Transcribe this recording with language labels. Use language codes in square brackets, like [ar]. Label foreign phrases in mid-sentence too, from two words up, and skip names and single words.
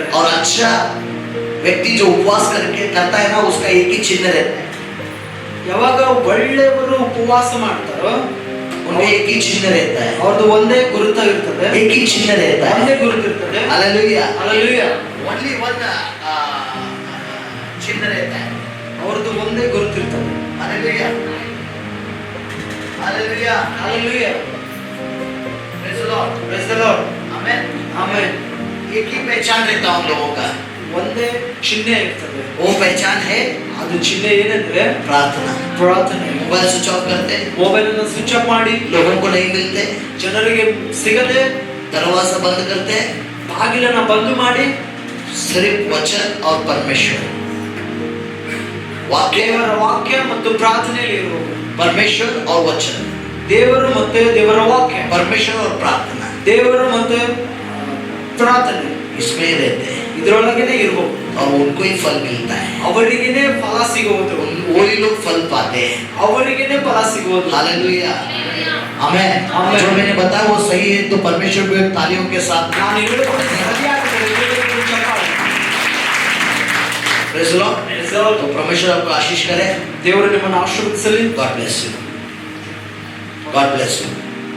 [hi] और अच्छा व्यक्ति जो उपवास करके करता है ना, उसका एक ही चिन्ह रहता है। [kn] ಯಾವಾಗ ಒಳ್ಳೆಯವರು ಉಪವಾಸ ಮಾಡ್ತಾರೋ [hi] उनका एक ही चिन्ह रहता है, [kn] ಅವ್ರದ್ದು ಒಂದೇ ಗುರುತ ಇರ್ತದೆ. [hi] एक ही चिन्ह रहता [kn] ಒಂದೇ [hi] है। [kn] ಗುರುತಿರ್ತದೆ. [hi] हालेलुया, [en] Hallelujah. Only one [hi] चिन्ह रहता है। [kn] ಅವ್ರದ್ದು ಒಂದೇ ಗುರುತಿರ್ತದೆ. [hi] हालेलुया, हालेलुया, [en] Hallelujah. Praise the Lord, Praise the Lord. [hi] आमेन। [en] Amen. [hi] एक ही पहचान रहता है उन लोगों का, [kn] ಒಂದೇ ಚಿಹ್ನೆ ಇರ್ತದೆ. [hi] वो पहचान है [kn] ಅದು ಚಿಹ್ನೆ ಏನಂದ್ರೆ [hi] प्रार्थना। [kn] ಪ್ರಾರ್ಥನೆ. [en] mobile switch off [hi] करते, [kn] ಮೊಬೈಲ್ ಅನ್ನು [en] switch off [kn] ಮಾಡಿ, [hi] लोगों को नहीं मिलते, [kn] ಜನರಿಗೆ ಸಿಗದೆ [hi] दरवाजा बंद करते, [kn] ಬಾಗಿಲನ್ನ ಬಂದ್ ಮಾಡಿ [hi] सिर्फ वचन और परमेश्वर, वाक्य, [kn] ದೇವರ ವಾಕ್ಯ ಮತ್ತು ಪ್ರಾರ್ಥನೆಯಲ್ಲಿ ಇರುವುದು. [hi] परमेश्वर और वचन, [kn] ದೇವರು ಮತ್ತೆ ದೇವರ ವಾಕ್ಯ, [hi] परमेश्वर और प्रार्थना, [kn] ದೇವರು ಮತ್ತೆ ಪ್ರಾರ್ಥನೆ [hi] इसमें ही रहते हैं [kn] ಇದರೊಳಗೇನೆ ಇರಬಹುದು. [hi] और उनको ही फल मिलता है। [kn] ಅವರಿಗೇನೆ ಫಲ ಸಿಗುವುದು. [hi] वही लोग फल पाते हैं। [kn] ಅವರಿಗೇನೆ ಫಲ सिಗುವುದು. [hi] हालेलुया, आमेन। आमेन। जो मैंने बताया वो सही है, तो परमेश्वर को एक तालियों के साथ [kn] ನಾನು ಹೇಳಿಕೊಂಡು ಸರಿಯಾಗಿದೆ. ಎಲ್ಲರಿಗೂ ಚಪ್ಪಾಳೆ. [en] Praise the Lord. [hi] तो परमेश्वर आपको आशीष करे। [kn] ದೇವರು ನಿಮ್ಮನ್ನು ಆಶೀರ್ವದಿಸಲಿ. [en] God bless you, God bless you.